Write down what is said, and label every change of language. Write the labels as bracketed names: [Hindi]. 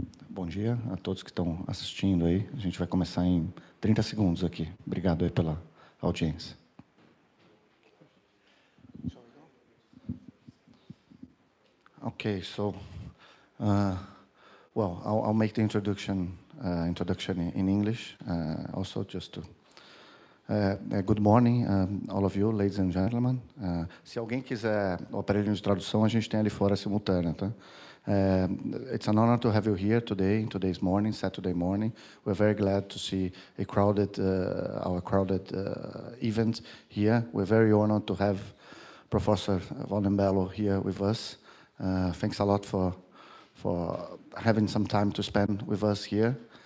[Portuguese] Bom dia a todos que estão assistindo aí. A gente vai começar em 30 segundos aqui. Obrigado aí pela audiência. [English] Okay, so, well, I'll make the introduction in English, also just to. Good morning, all of you, ladies and gentlemen. [Portuguese] Se alguém quiser o aparelho de tradução, a gente tem ali fora simultânea, tá? [English] It's an honor to have you here today, today's morning, Saturday morning. We're very glad to see our crowded event here. We're very honored to have Professor Walden Bello here with us. Thanks a lot for having some time to spend with us here.